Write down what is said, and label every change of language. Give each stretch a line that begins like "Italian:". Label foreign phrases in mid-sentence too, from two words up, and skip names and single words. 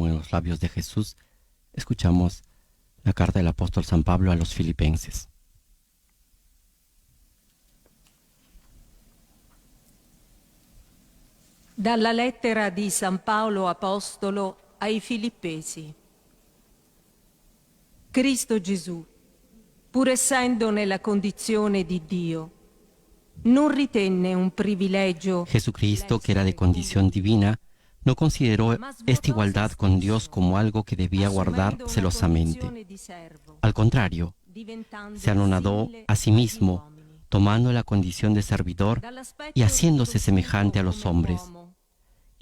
Spanish: en los labios de Jesús, escuchamos la carta del apóstol San Pablo a los Filipenses.
Italian: Dalla lettera di San Paolo Apostolo ai Filippesi. Cristo Gesù, pur essendo nella condizione di Dio, non ritenne un privilegio.
Spanish: Jesucristo, que era de condición divina, no consideró esta igualdad con Dios como algo que debía guardar celosamente. Al contrario, se anonadó a sí mismo, tomando la condición de servidor y haciéndose semejante a los hombres.